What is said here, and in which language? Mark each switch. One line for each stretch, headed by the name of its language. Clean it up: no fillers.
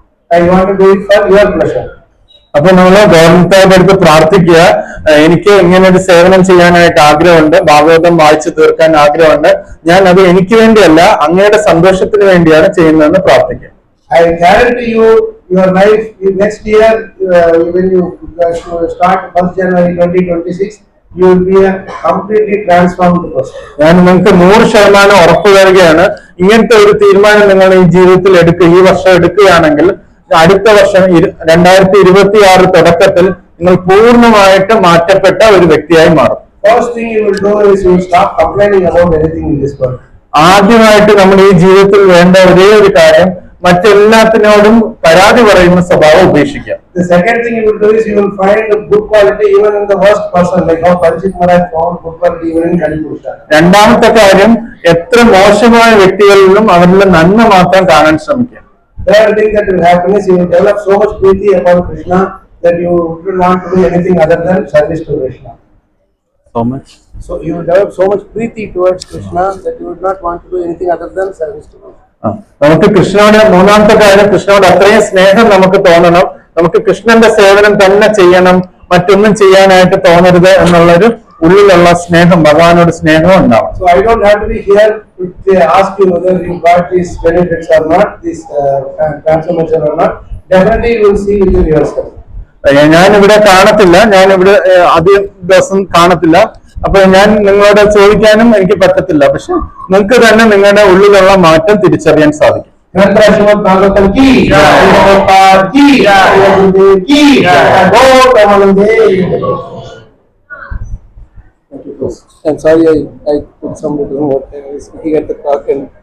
English: I want to do it for your pleasure.
Malayalam: അപ്പൊ നമ്മള് ഗവൺമെന്റിന്റെ അടുത്ത് പ്രാർത്ഥിക്കുക, എനിക്ക് ഇങ്ങനെ ഒരു സേവനം ചെയ്യാനായിട്ട് ആഗ്രഹമുണ്ട്, ഭാഗവതം വായിച്ചു തീർക്കാൻ ആഗ്രഹമുണ്ട്, ഞാൻ അത് എനിക്ക് വേണ്ടിയല്ല അങ്ങയുടെ സന്തോഷത്തിന് വേണ്ടിയാണ് ചെയ്യുന്നതെന്ന് പ്രാർത്ഥിക്കുക.
English: I guarantee you, your life next year, when you start 1st January 2026, you will be a completely transformed person.
Malayalam: ഞാൻ നിങ്ങൾക്ക് 100% ഉറപ്പ് തരികയാണ്, ഇങ്ങനത്തെ ഒരു തീരുമാനം നിങ്ങൾ ഈ ജീവിതത്തിൽ ഈ വർഷം എടുക്കുകയാണെങ്കിൽ അടുത്ത വർഷം 2026 തുടക്കത്തിൽ നിങ്ങൾ പൂർണ്ണമായിട്ട് മാറ്റപ്പെട്ട ഒരു വ്യക്തിയായി മാറും.
English: First thing you will do is you will stop complaining about anything in this world.
Malayalam: ആദ്യമായിട്ട് നമ്മൾ ഈ ജീവിതത്തിൽ വേണ്ട ഒരേ ഒരു കാര്യം മറ്റെല്ലാത്തിനോടും പരാതി പറയുന്ന സ്വഭാവം ഉപേക്ഷിക്കാം.
English: The second thing you will do is you will find good quality even in the worst person, like how Parikshit Maharaj found good quality even in Kalipurusha.
Malayalam: രണ്ടാമത്തെ കാര്യം, എത്ര മോശമായ വ്യക്തികളിലും അവരിലെ നന്മ മാത്രം കാണാൻ ശ്രമിക്കുക.
English: Third thing that will happen is you will develop so much preeti about Krishna that you will not do anything other than service to Krishna. So you will develop so much preeti towards Krishna that you would not want to do anything other than service to Krishna.
Malayalam: നമുക്ക് കൃഷ്ണനോട് മൂന്നാമത്തെ കാര്യം, കൃഷ്ണനോട് അത്രയും സ്നേഹം നമുക്ക് തോന്നണം. നമുക്ക് കൃഷ്ണന്റെ സേവനം തന്നെ ചെയ്യണം, മറ്റൊന്നും ചെയ്യാനായിട്ട് തോന്നരുത് എന്നുള്ളൊരു ഉള്ളിലുള്ള സ്നേഹം, ഭഗവാനോട് സ്നേഹം ഉണ്ടാവും.
English: So I don't have to be here to ask you whether you got these benefits or not, this transformation or not. definitely you will see within yourself.
Malayalam: ഞാൻ ഇവിടെ കാണത്തില്ല, ഞാൻ ഇവിടെ അധികം ദിവസം കാണത്തില്ല, അപ്പൊ ഞാൻ നിങ്ങളോട് ചോദിക്കാനും എനിക്ക് പറ്റത്തില്ല. പക്ഷെ നിങ്ങൾക്ക് തന്നെ നിങ്ങളുടെ ഉള്ളിലുള്ള മാറ്റം തിരിച്ചറിയാൻ സാധിക്കും.
Hindi: ग्रंथ श्रीमद् भागवतम की प्रभुपाद की गुरुदेव की बहुत आनंदे.
English: I'm sorry, I put some little more time. I was speaking at the clock and